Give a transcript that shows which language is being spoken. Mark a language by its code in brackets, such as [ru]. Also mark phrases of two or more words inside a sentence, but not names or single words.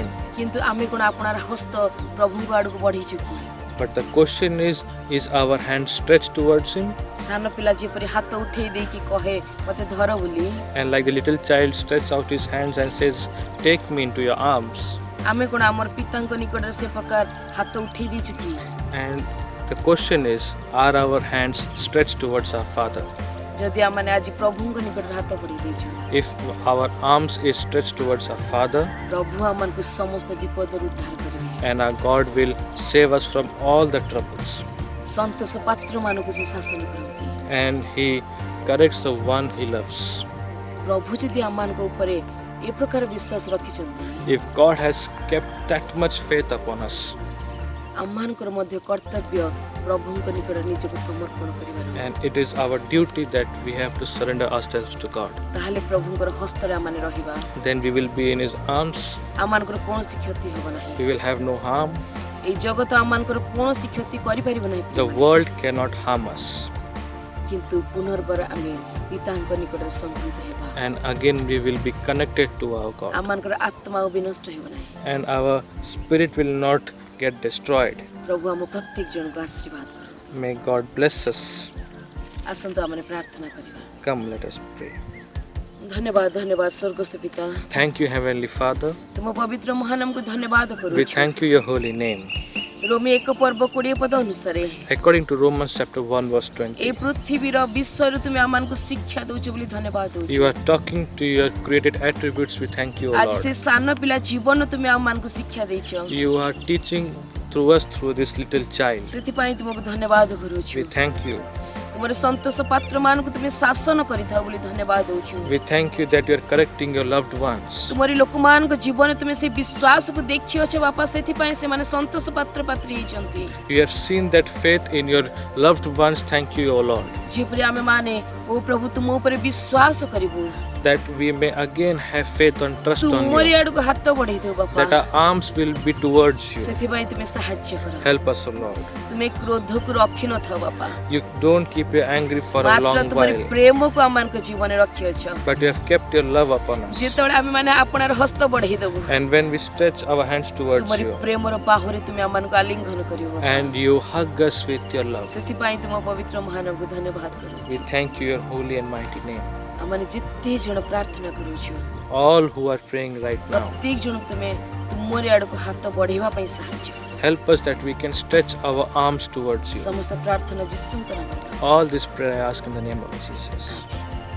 [or] କିନ୍ତୁ ଆମେ କ'ଣ ଆପଣାର ହସ୍ତ ପ୍ରଭୁଙ୍କ ଆଡ଼କୁ ବଢ଼େଇଛୁ କି? [en] But the question is our hand stretched towards Him? [or] ସାନ ପିଲା ଯେପରି ହାତ ଉଠେଇ ଦେଇକି କହେ ମୋତେ ଧର ବୋଲି, [en] And like the little child stretches out his hands and says, take me into your arms. [or] ଆମେ କ'ଣ ଆମର ପିତାଙ୍କ ନିକଟରେ ସେ ପ୍ରକାର ହାତ ଉଠେଇ ଦେଇଛୁ କି? [en] And the question is, are our hands stretched towards our Father? [or] ଯଦି ଆମମାନେ ଆଜି ପ୍ରଭୁଙ୍କ ନିକଟରେ ହାତ ବଢ଼େଇ ଦେଇଛୁ, [en] If our arms is stretched towards our Father, [or] ପ୍ରଭୁ ଆମମାନଙ୍କୁ ସମସ୍ତ ବିପଦରୁ ଉଦ୍ଧାର କରିବେ। [en] and our God will save us from all the troubles. [or] ସନ୍ତୋଷ ପାତ୍ରମାନଙ୍କୁ ସେ ଶାସନ କରନ୍ତି। [en] And He corrects the one He loves. [or] ପ୍ରଭୁ ଯଦି ଆମମାନଙ୍କ ଉପରେ ଏ ପ୍ରକାର ବିଶ୍ୱାସ ରଖିଛନ୍ତି, [en] If God has kept that much faith upon us, [or] ଆମମାନଙ୍କର ମଧ୍ୟ କର୍ତ୍ତବ୍ୟ ପ୍ରଭୁଙ୍କ ନିକଟରେ ନିଜକୁ ସମର୍ପଣ କରିବାର। [en] and it is our duty that we have to surrender ourselves to God, [or] ତାହେଲେ ପ୍ରଭୁଙ୍କର ହସ୍ତରେ ଆମମାନେ ରହିବା, [en] then we will be in His arms. [or] ଆମମାନଙ୍କର କୌଣସି କ୍ଷତି ହେବ ନାହିଁ। [en] We will have no harm. [or] ଏଇ ଜଗତ ଆମମାନଙ୍କର କୌଣସି କ୍ଷତି କରିପାରିବ ନାହିଁ, [en] The world cannot harm us. [or] କିନ୍ତୁ ପୁନର୍ବାର ଆମେ ପିତାଙ୍କ ନିକଟରେ ସଂପୃକ୍ତ ହେବା। [en] And again we will be connected to our God. [or] ଆମମାନଙ୍କର ଆତ୍ମା ଆଉ ବିନଷ୍ଟ ହେବ ନାହିଁ। [en] And our spirit will not get destroyed. [or] ପ୍ରଭୁ ଆମ ପ୍ରତ୍ୟେକ ଜଣଙ୍କୁ ଆଶୀର୍ବାଦ କର। [en] May God bless us. [or] ଆସନ୍ତୁ ଆମେ ପ୍ରାର୍ଥନା କରିବା। [en] Come, let us pray. [or] ଧନ୍ୟବାଦ ଧନ୍ୟବାଦ ସ୍ୱର୍ଗସ୍ଥ ପିତା, [en] Thank you, Heavenly Father. [or] ତୁମ ପବିତ୍ର ମହାନାମକୁ ଧନ୍ୟବାଦ [en] We [or] କରୁଛୁ। [en] thank you, your holy name. [or] ରୋମୀ 1 ପର୍ବ 20 ପଦ ଅନୁସାରେ [en] According to Romans chapter 1 verse 20, [or] এই ପୃଥିବୀର ବିଷୟରୁ ତୁମେ ଆମମାନଙ୍କୁ ଶିକ୍ଷା ଦଉଛ ବୋଲି ଧନ୍ୟବାଦ ଦଉଛୁ। [en] you are talking to your created attributes. We thank you, O [or] ଆଜି ସେ [en] Lord. [or] ସାନ ପିଲା ଜୀବନ ତୁମେ ଆମମାନଙ୍କୁ ଶିକ୍ଷା ଦେଇଛ, [en] You are teaching through us through this little child. [or] ସେଥିପାଇଁ ତୁମକୁ ଧନ୍ୟବାଦ କରୁଛୁ। [en] We thank you. [or] ତୁମର ସନ୍ତୋଷ ପାତ୍ରମାନଙ୍କୁ ତୁମେ ଶାସନ କରିଥାଉ ବୋଲି ଧନ୍ୟବାଦ ଦଉଛୁ। [en] We thank you that you are correcting your loved ones. [or] ତୁମରି ଲୋକମାନଙ୍କ ଜୀବନ ତୁମେ ସେ ବିଶ୍ୱାସକୁ ଦେଖିଅଛ ବାପା, ସେଥିପାଇଁ ସେମାନେ ସନ୍ତୋଷ ପାତ୍ର ପାତ୍ରୀ ହେଇଛନ୍ତି। [en] You have seen that faith in your loved ones. Thank you, O Lord. [or] ଯେପରି ଆମେ ମାନେ ଓ ପ୍ରଭୁ ତୁମ ଉପରେ ବିଶ୍ୱାସ କରିବୁ, [en] that we may again have faith and trust on [or] ତୁମରି [en] you, [or] ଆଡକୁ ହାତ ବଢେଇ ଦେଉ ବାପା [en] that our arms will be towards you. [or] ସେଥିପାଇଁ ତୁମେ ସାହାଯ୍ୟ କର [en] Help us, O Lord. [or] ତୁମେ କ୍ରୋଧକୁ ରଖି ନଥାଅ ବାପା [en] You don't keep your anger for a [or] ମାତ୍ର [en] long [or] ତୁମରି [en] while, [or] ପ୍ରେମକୁ ଆମମାନଙ୍କ ଜୀବନରେ ରଖିଅଛ [en] but you have kept your love upon us. [or] ଯେତେବେଳେ ଆମେ ମାନେ ଆପଣାର ହସ୍ତ ବଢେଇ ଦେବୁ [en] And when we stretch our hands towards [or] ତୁମରି [en] you, [or] ପ୍ରେମର ବାହୁରେ ତୁମେ ଆମମାନଙ୍କୁ ଆଲିଙ୍ଗନ କରିବ [en] and you hug us with your love, [or] ସେଥିପାଇଁ ତୁମ ପବିତ୍ର ମହାନକୁ ଧନ୍ୟବାଦ କରୁଛୁ [en] we thank you, your holy and mighty name. [or] ଆମମାନେ ଯେତେ ଜଣ ପ୍ରାର୍ଥନା କରୁଛୁ [en] All who are praying right now, [or] ପ୍ରତ୍ୟେକ ଜଣକୁ ତୁମେ ତୁମରି ଆଡକୁ ହାତ ବଢେଇବା ପାଇଁ ସାହାଯ୍ୟ କର [en] help us that we can stretch our arms towards you. [or] ସମସ୍ତ ପ୍ରାର୍ଥନା ଯୀଶୁଙ୍କ ନାମରେ [en] All this prayer I ask in the name of Jesus.